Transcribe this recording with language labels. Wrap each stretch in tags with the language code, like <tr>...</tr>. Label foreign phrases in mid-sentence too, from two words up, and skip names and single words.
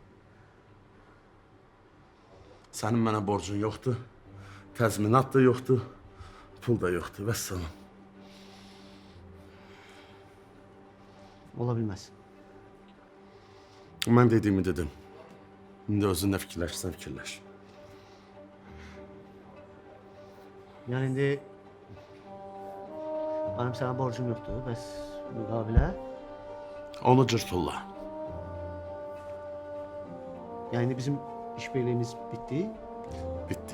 <az>Sənin mənə borcun yoxdur, təzminat da yoxdur, pul da yoxdur, vəssalam. Ola bilməz. Mən dediyimi dedim. İndi özün nə fikirləşirsən, fikirləş.</az> <tr>Yəni indi benim sana borcum yoktu.</tr> <az>Bəs müqavilə? Onu cırtulla.</az> <tr>Yani bizim işbirliğimiz bitti. Bitti.</tr>